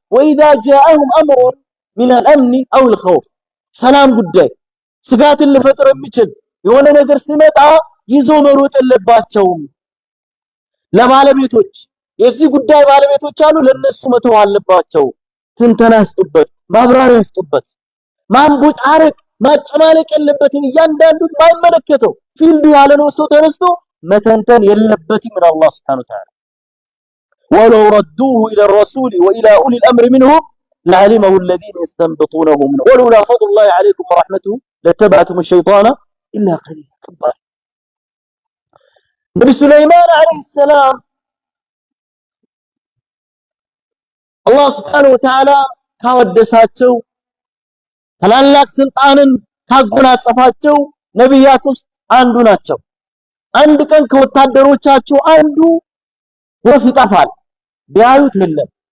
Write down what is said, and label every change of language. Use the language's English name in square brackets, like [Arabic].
[Arabic] وإذا جاءهم أمر من الأمن أو الخوف [Amharic] ሰላም ጉዳይ ስጋትን ሊፈጥር የሚችል የሆነ ነገር ሲመጣ ይዞ መሮጥ የለባቸውም። ለባለቤቶች የዚህ ጉዳይ ባለቤቶች አሉ ለነሱ መተው አለባቸው። ትንተና ይስጡበት፣ ማብራሪያ ይስጡበት። ማንቡጭ አረቅ ማጨማለቅ የለበትም። እያንዳንዱን ማይመለከተው ፊልዱ ያለ ነው ሰው ተነስቶ መተንተን የለበትም [Arabic] من الله سبحانه وتعالى. ولو ردوه إلى الرسول وإلى أولي الأمر منهم لعلمه الذين يستنبطونه منه ولولا فضل الله عليكم ورحمته لاتبعتم الشيطان إلا قليلا. نبي سليمان عليه السلام الله سبحانه وتعالى [Amharic] ካወደሳቸው ታላላቅ ስልጣንን ካጎናጸፋቸው ነብያት ውስጥ አንዱ ናቸው። አንድ ቀን ከወታደሮቻቸው አንዱ ወፍ ይጠፋል። ቢያዩት የለም፣